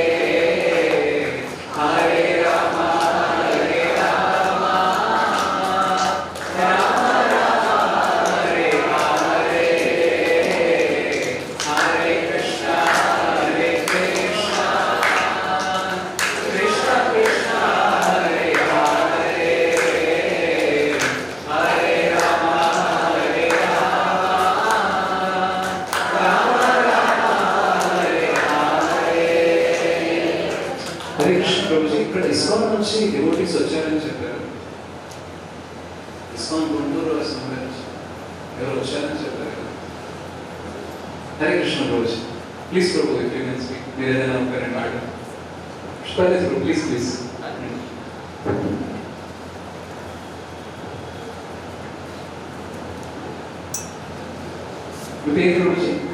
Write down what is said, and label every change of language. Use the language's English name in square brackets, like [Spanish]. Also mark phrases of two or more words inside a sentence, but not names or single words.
[Sanskrit] హరే రామ హరే రామ, రామ రామ హరే హరే, హరే కృష్ణ హరే కృష్ణ, కృష్ణ కృష్ణ హరే హరే, హరే రామ హరే రామ, రామ రామ హరే హరే. [Telugu] హరే కృష్ణ ప్రభుజీ, ఇక్కడ ఇస్కాన్ నుంచి డివోటీస్ వచ్చారని చెప్పారు. ఇస్కాన్ గుంటూరు సంబంధించి ఎవరు వచ్చారని చెప్పారు. హరే కృష్ణ ప్రభుజీ, ప్లీజ్ ప్రభు, [English] If you can speak, [Telugu] మీరు ఏదైనా ఒక 2 మాటలు. పుష్పాదేవి ప్రభు, [English] please please. [Telugu] మీ పేరు ప్రభుజీ?